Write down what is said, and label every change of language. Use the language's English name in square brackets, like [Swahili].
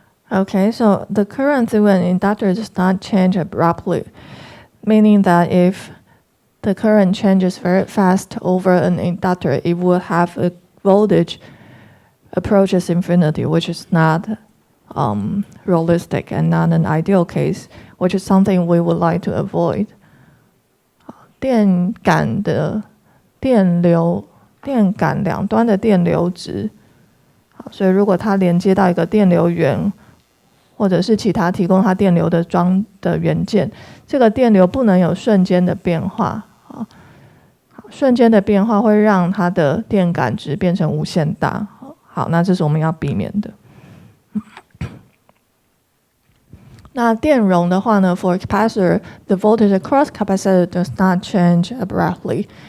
[English] Okay, so the current through an inductor does not change abruptly, meaning that if the current changes very fast over an inductor, it will have a voltage approaches infinity, which is not realistic and not an ideal case, which is something we would like to avoid. [Chinese] 电感的电感两端的电流值。好，所以如果它连接到一个电流源，或者是其他提供它电流的元件，这个电流不能有瞬间的变化。瞬间的变化会让它的电感值变成无限大。好，那这是我们要避免的。那电容的话呢 [English] ，for capacitor, the voltage across capacitor does not change abruptly.